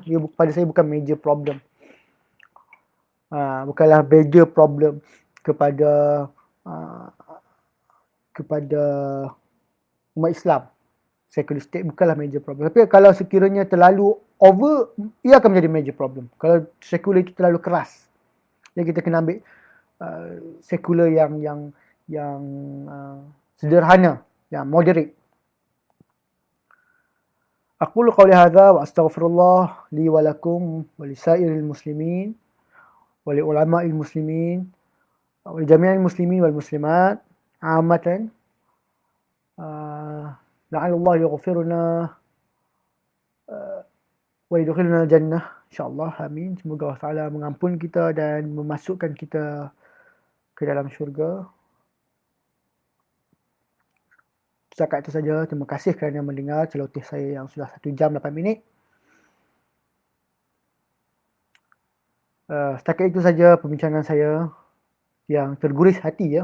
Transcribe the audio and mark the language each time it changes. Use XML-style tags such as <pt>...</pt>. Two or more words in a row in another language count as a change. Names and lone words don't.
<ms>Ia pada saya bukan</ms> <en>major problem.</en> <ms>Bukanlah</ms> <en>major problem</en> <ms>kepada umat Islam.</ms> <en>Secular state</en> <ms>bukanlah</ms> <en>major problem.</en> <ms>Tapi kalau sekiranya terlalu over, ia akan menjadi</ms> <en>major problem.</en> <ms>Kalau sekular itu terlalu keras, jadi kita kena ambil sekular yang sederhana, yang moderate.</ms> <ar>أقول قولي هذا وأستغفر الله لي ولكم ولسائر المسلمين ولعلماء المسلمين ولجميع المسلمين والمسلمات عامة. لعل الله يغفرنا ويدخلنا جنة إن شاء الله آمين.</ar> <ms>Semoga Allah Taala mengampun kita dan memasukkan kita ke dalam syurga. Setakat itu saja. Terima kasih kerana mendengar celoteh saya yang sudah 1 jam 8 minit. Setakat itu saja perbincangan saya yang terguris hati, ya.</ms>